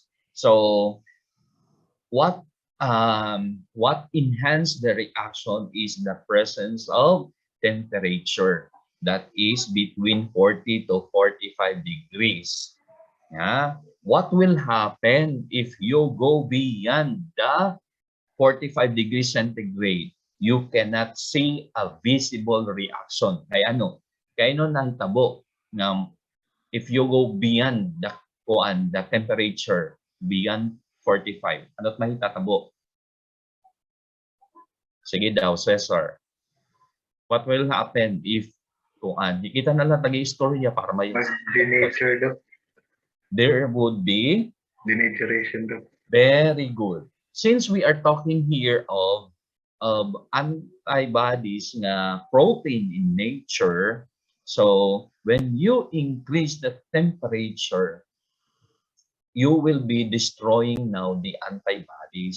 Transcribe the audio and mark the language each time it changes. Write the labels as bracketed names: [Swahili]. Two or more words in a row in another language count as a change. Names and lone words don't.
[English] So what enhance the reaction is the presence of temperature that is between 40 to 45 degrees. Yeah. What will happen if you go beyond the 45 degrees centigrade? You cannot see a visible reaction. [Waray] Kaya ano? Kaya no nahitabo na [English] if you go beyond the temperature beyond 45, [Waray] ano't mahitatabo? Sige daw, Cesar. [English] What will happen if kuan? [Waray] Kita na lang tagi-istorya para may [English] Denature daw. there would be Denaturation daw. very good. Since we are talking here of antibodies na protein in nature, so when you increase the temperature, you will be destroying now the antibodies.